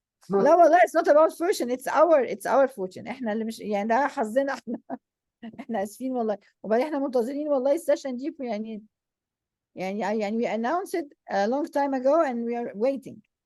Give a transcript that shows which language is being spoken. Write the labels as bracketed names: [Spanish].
[Arabic] لا والله [English] it's not about fortune, it's our fortune. [Arabic] احنا اللي مش يعني ده حظنا احنا اسفين والله. وبعدين احنا منتظرين والله السيشن دي يعني [English] we announced it a long time ago and we are waiting.